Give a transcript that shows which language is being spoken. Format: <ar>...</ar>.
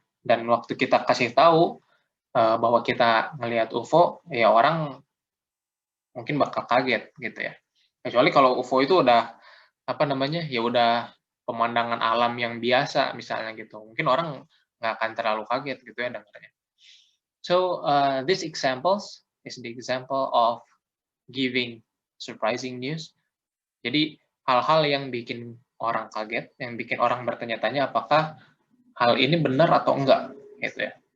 <id>Dan waktu kita kasih tahu bahwa kita ngelihat UFO, ya orang mungkin bakal kaget gitu ya. Kecuali kalau UFO itu udah apa namanya, ya udah pemandangan alam yang biasa misalnya gitu. Mungkin orang nggak akan terlalu kaget gitu ya dengarnya.</id> <en>So this examples is the example of giving surprising news.</en> <id>Jadi hal-hal yang bikin orang kaget, yang bikin orang bertanya-tanya apakah hal ini benar atau enggak gitu ya.</id>